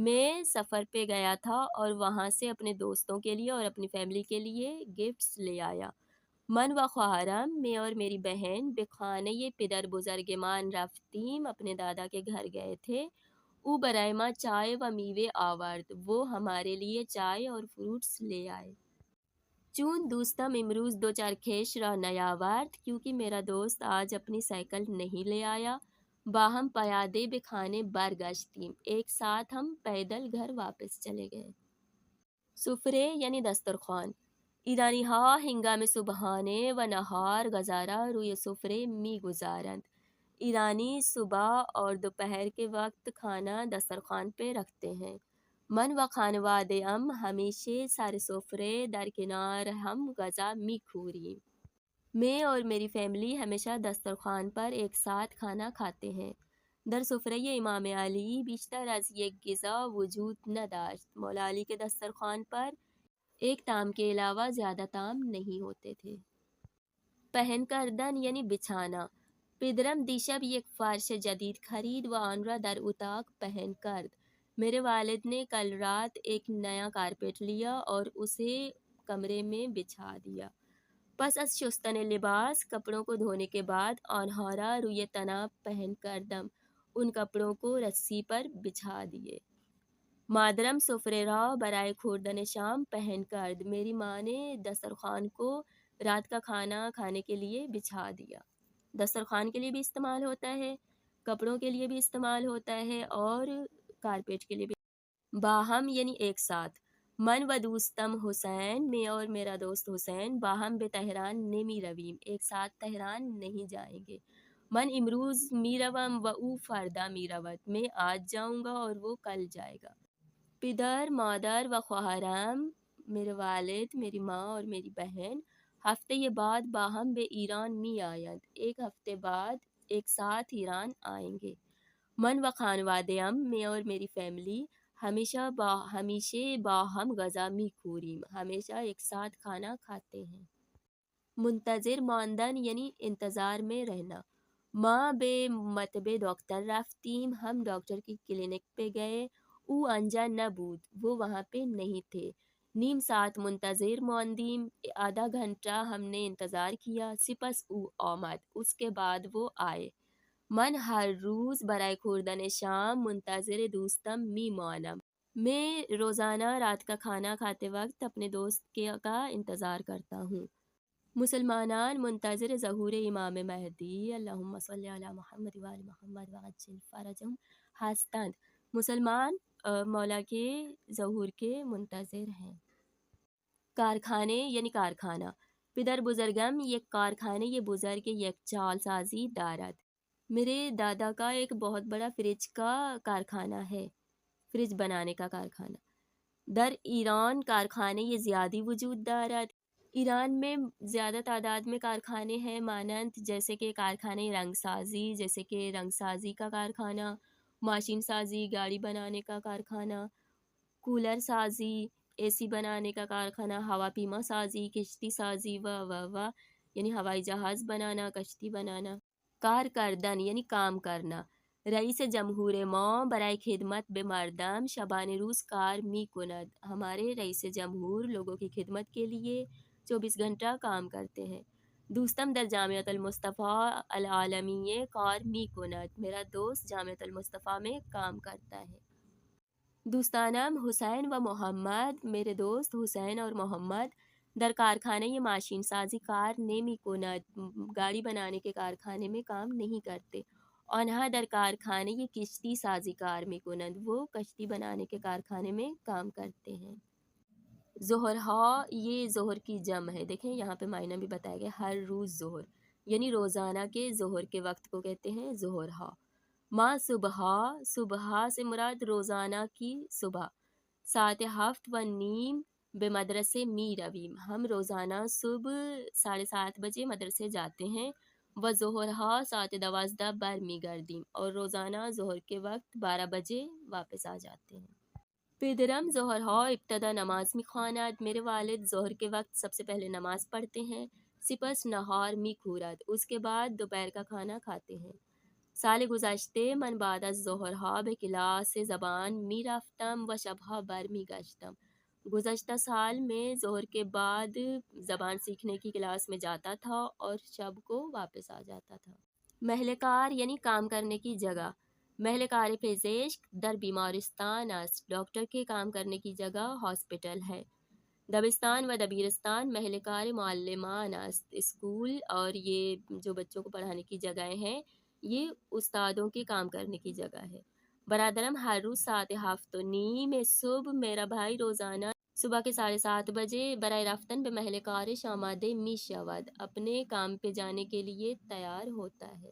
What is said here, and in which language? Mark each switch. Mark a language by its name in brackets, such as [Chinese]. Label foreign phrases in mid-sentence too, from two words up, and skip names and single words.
[Urdu] میں سفر پہ گیا تھا اور وہاں سے اپنے دوستوں کے لیے اور اپنی فیملی کے لیے گفٹس لے آیا۔ [Persian] من و خواہرم، [Urdu] میں اور میری بہن [Persian] به خانه پدر بزرگمان رفتیم، [Urdu] اپنے دادا کے گھر گئے تھے۔ [Persian] او برائے ما چائے و میوے آورد، [Urdu] وہ ہمارے لیے چائے اور فروٹس لے آئے۔ [Persian] چون دوستم امروز دو چرخش را نیاورد، [Urdu] کیونکہ میرا دوست آج اپنی سائیکل نہیں لے آیا۔ [Persian] باہم پیادے به خانے برگشتیم، [Urdu] ایک ساتھ ہم پیدل گھر واپس چلے گئے۔ [Persian] سفرے یعنی دسترخوان۔ ایرانی ها هنگام صبحانه و نهار غذا را روی سفره می گذارند، [Urdu] ایرانی صبح اور دوپہر کے وقت کھانا دسترخوان پہ رکھتے ہیں۔ [Persian] من و خانواده ام ہمیشہ سر سفره در کنار ہم غذا می خوریم، [Urdu] میں اور میری فیملی ہمیشہ دسترخوان پر ایک ساتھ کھانا کھاتے ہیں۔ [Persian] در سفره امام علی بیشتر از یک غذا وجود نداشت، [Urdu] مولا علی کے دسترخوان پر ایک طعام کے علاوہ زیادہ طعام نہیں ہوتے تھے۔ [Persian] پہن کردن یعنی بچھانا۔ پدرم دیشب یک فرش جدید خرید و آن را در اتاق پہن کرد، [Urdu] میرے والد نے کل رات ایک نیا کارپیٹ لیا اور اسے کمرے میں بچھا دیا۔ [Persian] پس از شستن لباس، [Urdu] کپڑوں کو دھونے کے بعد، [Persian] آنها را روی تناب پہن کردم، [Urdu] ان کپڑوں کو رسی پر بچھا دیے۔ [Persian] مادرم سفره را برای خوردن شام پہن کرد، [Urdu] میری ماں نے دسترخوان کو رات کا کھانا کھانے کے لیے بچھا دیا۔ دسترخوان کے لیے بھی استعمال ہوتا ہے، کپڑوں کے لیے بھی استعمال ہوتا ہے اور کارپیٹ کے لیے بھی۔ [Persian] باہم یعنی [Urdu] ایک ساتھ۔ [Persian] من و دوستم حسین، [Urdu] میں اور میرا دوست حسین، [Persian] باہم به تہران نمی رویم، [Urdu] ایک ساتھ تہران نہیں جائیں گے۔ [Persian] من امروز می روم و او فردا می رود، [Urdu] میں آج جاؤں گا اور وہ کل جائے گا۔ [Persian] پدر مادر و خواہرم، [Urdu] میرے والد، میری ماں اور میری بہن، ہفتے بعد [Persian] باہم به ایران می آیند، [Urdu] ایک ہفتے بعد ایک ساتھ ایران آئیں گے۔ [Persian] من و خانواده ام، [Urdu] میں اور میری فیملی، [Persian] ہمیشہ باہم غذا می خوریم، [Urdu] ہمیشہ ایک ساتھ کھانا کھاتے ہیں۔ [Persian] منتظر ماندن یعنی [Urdu] انتظار میں رہنا۔ [Persian] ما به مطب دکتر رفتیم، [Urdu] ہم ڈاکٹر کی کلینک پہ گئے۔ [Persian] او آنجا نہ بود، [Urdu] وہ وہاں پہ نہیں تھے۔ [Persian] نیم ساعت منتظر ماندیم، [Urdu] آدھا گھنٹہ ہم نے انتظار کیا۔ [Persian] سپس او آمد، [Urdu] اس کے بعد وہ آئے۔ [Persian] من ہر روز برائے خوردن شام منتظر دوستم می مانم، [Urdu] میں روزانہ رات کا کھانا کھاتے وقت اپنے دوست کا انتظار کرتا ہوں۔ [Persian] مسلمانان منتظر ظہور امام مہدی [Arabic] اللہم صلی علی محمد وآل محمد وعجل فرجہم [Persian] ہستند، [Urdu] مسلمان مولا کے ظہور کے منتظر ہیں۔ [Persian] کارخانے یعنی کارخانہ، پدر بزرگم یک کارخانے یہ بزرگ یک چال سازی دارد، [Urdu] میرے دادا کا ایک بہت بڑا فریج کا کارخانہ ہے، فریج بنانے کا کارخانہ۔ [Persian] در ایران کارخانے یہ زیادی وجود دارد، [Urdu] ایران میں زیادہ تعداد میں کارخانے ہیں، مانند جیسے کہ [Persian] کارخانے رنگ سازی، [Urdu] جیسے کہ رنگ سازی کا کارخانہ، [Persian] ماشین سازی، [Urdu] گاڑی بنانے کا کارخانہ، [Persian] کولر سازی، [Urdu] اے سی بنانے کا کارخانہ، [Persian] ہوا پیما سازی، کشتی سازی و [Urdu] یعنی ہوائی جہاز بنانا، کشتی بنانا۔ [Persian] کار کردن یعنی [Urdu] کام کرنا، [Persian] رئیس جمہور ما برائے خدمت به مردم شبانہ روز کار می کند، [Urdu] ہمارے رئیس جمہور لوگوں کی خدمت کے لیے 24 گھنٹہ کام کرتے ہیں۔ [Persian] دوستم در جامعۃ المصطفیٰ العالمیہ کار می کند، [Urdu] میرا دوست جامعۃ المصطفیٰ میں کام کرتا ہے۔ [Persian] دوستانم حسین و محمد، [Urdu] میرے دوست حسین اور محمد [Persian] در کارخانہ یہ ماشین سازی کار نمی کند، [Urdu] گاڑی بنانے کے کارخانے میں کام نہیں کرتے۔ [Persian] آنہا در کارخانے یہ کشتی سازی کار می کنند، [Urdu] وہ کشتی بنانے کے کارخانے میں کام کرتے ہیں۔ ظہرہا یہ ظہر کی جمع ہے، دیکھیں یہاں پہ معنی بھی بتایا گیا، ہر روز ظہر یعنی روزانہ کے ظہر کے وقت کو کہتے ہیں ظہرہا۔ [Persian] ما صبحا، [Urdu] صبح سے مراد روزانہ کی صبح۔ [Persian] 7:30 بے مدرسے می رویم، [Urdu] ہم روزانہ صبح 7:30 بجے مدرسے جاتے ہیں۔ [Persian] و ظہرہا 7:12 بر می گردیم، [Urdu] اور روزانہ ظہر کے وقت 12 بجے واپس آ جاتے ہیں۔ [Persian] پدرم ظہرہا ابتدا نماز می خواند، [Urdu] میرے والد ظہر کے وقت سب سے پہلے نماز پڑھتے ہیں۔ [Persian] سپس نہار می کھورد، [Urdu] اس کے بعد دوپہر کا کھانا کھاتے ہیں۔ [Persian] سال گذشتے من بعد از ظہرہا به کلاس زبان می رفتم و شبها بر می گشتم، [Urdu] گزشتہ سال میں ظہر کے بعد زبان سیکھنے کی کلاس میں جاتا تھا اور شب کو واپس آ جاتا تھا۔ [Persian] محل کار [Urdu] یعنی کام کرنے کی جگہ، [Persian] محل کار پزشک در بیمارستان است، [Urdu] ڈاکٹر کے کام کرنے کی جگہ ہاسپٹل ہے۔ [Persian] دبستان و دبیرستان محل کار معلمان است، [Urdu] اسکول اور یہ جو بچوں کو پڑھانے کی جگہیں ہیں یہ استادوں کے کام کرنے کی جگہ ہے۔ [Persian] برادرم ہر روز 7:30 صبح، [Urdu] میرا بھائی روزانہ صبح کے 7:30 بجے [Persian] برائے رفتن به محل کارش آماده می شود، [Urdu] اپنے کام پہ جانے کے لیے تیار ہوتا ہے۔